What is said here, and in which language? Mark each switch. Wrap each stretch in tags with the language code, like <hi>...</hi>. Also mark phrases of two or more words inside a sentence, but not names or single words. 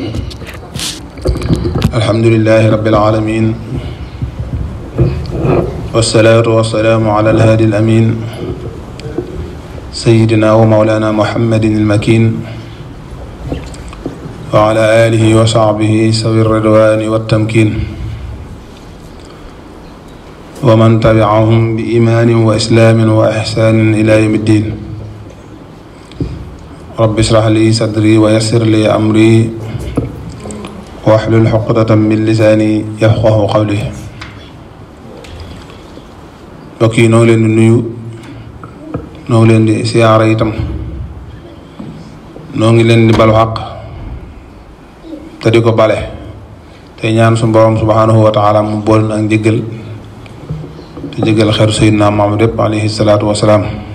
<ar>الحمد لله رب العالمين، والصلاة والسلام على الهادي الأمين سيدنا ومولانا محمد المكين وعلى آله وصحبه سوي الرضوان والتمكين ومن تبعهم بإيمان وإسلام وإحسان إلى يوم الدين. رب اشرح لي صدري ويسر لي أمري واحلل عقدة من لساني يفقه قولي.</ar> <wo>mbokk yi noo ngi leen di nuyu, noo ngi leen di siyaara itam, noo ngi leen di balu xaq te di ko bale te ñaan suñu borom</wo> <ar>سبحانه وتعالى</ar> <wo>mu bool na ak njëggal te jëggal xeetu sayyidina Muhammad yépp</wo> <ar>عليه الصلاة والسلام.</ar>